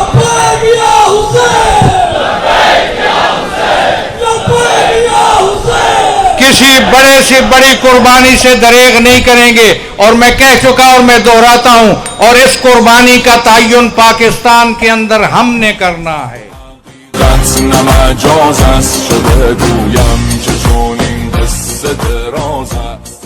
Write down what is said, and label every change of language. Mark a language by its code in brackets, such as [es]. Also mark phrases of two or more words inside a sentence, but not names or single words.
[ur] کسی بڑے سے بڑی قربانی سے دریغ نہیں کریں گے. اور میں کہہ چکا اور میں دہراتا ہوں، اور اس قربانی کا تعین پاکستان کے اندر ہم نے کرنا ہے. [fa] نه مجاز است چه بگویم که چون این قصه دراز است.